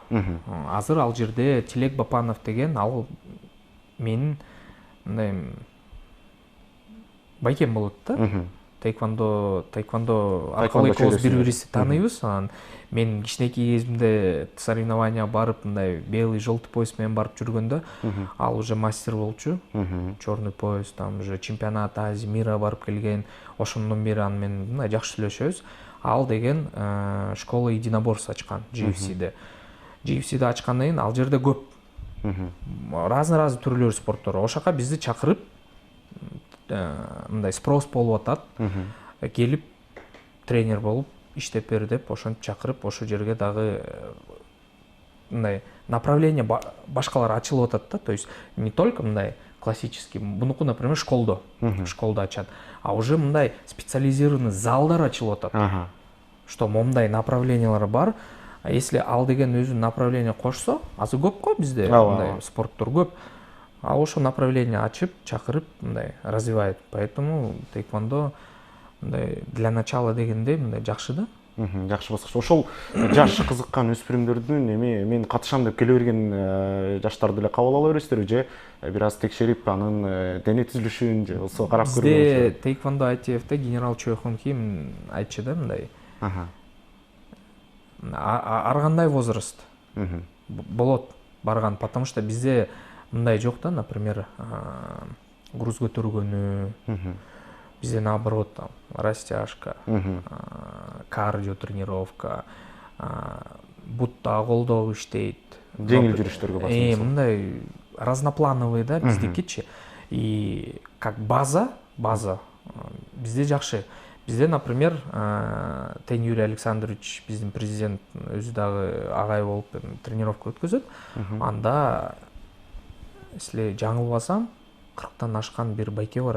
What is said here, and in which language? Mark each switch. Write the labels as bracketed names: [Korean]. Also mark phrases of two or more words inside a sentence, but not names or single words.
[Kyrgyz] Азыр ал жерде Тилек Бапанов деген, ал менин мындай байкем болот да. Тайквондо аркылуу экөөбүз бири-бирибизди тааныйбыз. Анан мен кичинекей кезимде соревнования барып, мындай [Russian] белый желтый пояс [Kyrgyz] менен барып жүргөндө, ал [Russian] уже мастер [Kyrgyz] болчу. [Russian] Черный пояс, там уже чемпионат Азии, мира [Kyrgyz] барып келген. Ошондон бери аны менен мындай жакшы сүйлөшөбүз. Ал деген [Russian] школа единоборств [Kyrgyz] ачкан GFC'де. GFC'де ачкандан кийин ал жерде көп. Разный түрлөр спорттор. Ошака бизди чакырып, мындай спрос болуп атат. Келип тренер болуп иштеп бер деп ошентип чакырып, ошол жерге дагы мындай направление башкалар ачылып атат да. [Russian] То есть не только [Kyrgyz] мындай классический, бунуку, например, школдо ачат, [Russian] а уже [Kyrgyz] мындай специализированный залдар ачылып атат. Что момундай направлениялар бар. [Russian] А если [Kyrgyz] ал деген өзү направление кошсо, азыр көп го бизде мындай спорттор көп. А ошо направление ачып, чакырып, мындай развивает. Поэтому тайквондо мындай [Russian] для начала [Kyrgyz] дегенде мындай жакшы да. Жакшы баскыч. Ошол жаш кызыккан өспүрүмдөрдүн эми мен катышам деп келе берген жаштарды эле кабыл ала бересиздерби же бир аз текшерип анын дене түзүлүшүн же болсо карап көргөн? Бизде тайквондо ITF'те генерал Чойхон Ким айтчу да мындай. Ар кандай возраст болот барган, потому что бизде мындай жок да, например, груз көтөргөнү, бизде [Russian] наоборот, там растяжка, кардио тренировка, [Kyrgyz] бутта колдоо иштейт, жеңил жүрүштөргө басым. Мындай разноплановый да биздикичи. [Russian] И как база [Kyrgyz] бизде жакшы. Бизде, например, Тен Юрий Александрович, биздин президент, өзү дагы агай болуп тренировка өткөзөт. Анда, если жаңылбасам, 40-тан ашкан бир байке барат.